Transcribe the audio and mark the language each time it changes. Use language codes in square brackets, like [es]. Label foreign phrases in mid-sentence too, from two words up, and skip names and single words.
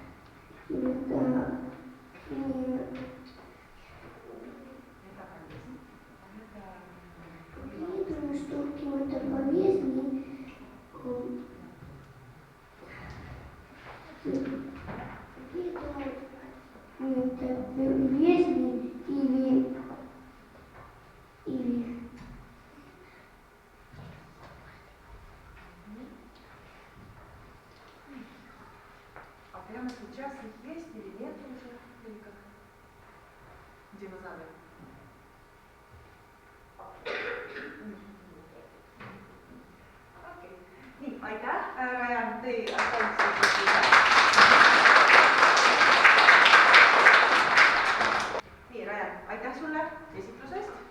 [ru] какие-то болезни, или А прямо сейчас их есть или нет уже? Или как? Динозавры. [et] Okei. Nii, aitäh, Rajan, teie Nii, Rajan, aitäh sulle esitlusest.